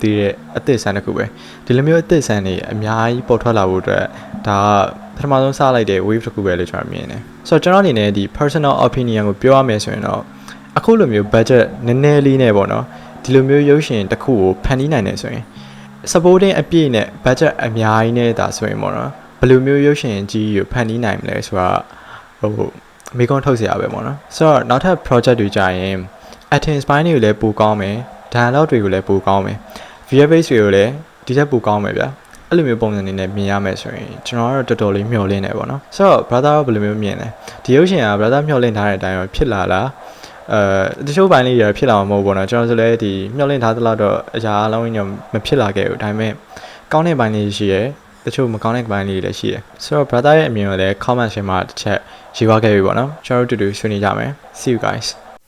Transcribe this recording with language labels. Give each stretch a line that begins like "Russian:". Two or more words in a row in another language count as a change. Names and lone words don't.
Burmese: သေးတဲ့အသစ်ဆန်းတစ်ခုပဲဒီလိုမျိုးအသစ်ဆန်းတွေအများကြီးပေါ်ထွက်လာဖို့အတွက်ဒါကပထမဆုံးစလိုက်တဲ့ wave တစ်ခုပဲလို့ကျွန်တော်မြင်တယ်ဆိုတော့ကျွန်တော်အနေနဲ့ဒီ
English: personal opinion
Burmese: ကိုပြောရမယ်ဆိုရင်တော့အခုလိုမျိုး budget နည်းနည်းလေးနဲ့ ပေါ့နော်ဒီလိုမျိုးရုပ်ရှင်တစ်ခုကိုဖန်တီးနိုင်တယ်ဆိုရင် supporting အပြည့်နဲ့ budget အများကြီးနဲ့ဒါဆိုရင်ပေါ့နော်ဘယ်လိုမျိုးရုပ်ရှင်ကြီးကိုဖန်တီးနိုင်မလဲဆိုတာဟို မိကွန်းထုတ်เสียရပဲပေါ့နော်ဆိုတော့နောက်ထပ် project တွေကြာရင်
English: acting spine
Burmese: တွေကိုလည်းပိုကောင်းမယ် dialogue တွေကိုလည်းပိုကောင်းမယ် VFX တွေကို လည်းဒီထက်ပိုကောင်းမယ်ဗျာအဲ့လိုမျိုးပုံစံနေနဲ့မြင်ရမယ်ဆိုရင်ကျွန်တော်ကတော့တော်တော်လေးမျှော်လင့်နေပေါ့နော်ဆိုတော့ brother ကဘယ်လိုမျိုးမြင်လဲဒီရုပ်ရှင်က brother မျှော်လင့်ထားတဲ့အတိုင်းဖြစ်လာလားတချို့ပိုင်းလေးတွေဖြစ်လာမှာမဟုတ်ဘူးပေါ့နော်ကျွန်တော်ဆိုလည်းဒီမျှော်လင့်ထားသလောက်တော့အရာအလုံးကြီးတော့မဖြစ်လာခဲ့ဘူးဒါပေမဲ့ကောင်းတဲ့ပိုင်းလေးရှိရယ်တချို့မကောင်းတဲ့ပိုင်းလေးတွေလည်းရှိရယ်ဆိုတော့ brother ရဲ့အမြင်ကိုလည်း comment မှာတစ်ချက်ရေးသွားခဲ့ပြီပေါ့နော်ကျွန်တော်တို့တူတူဆွေးနွေးကြမယ်
English: see you guys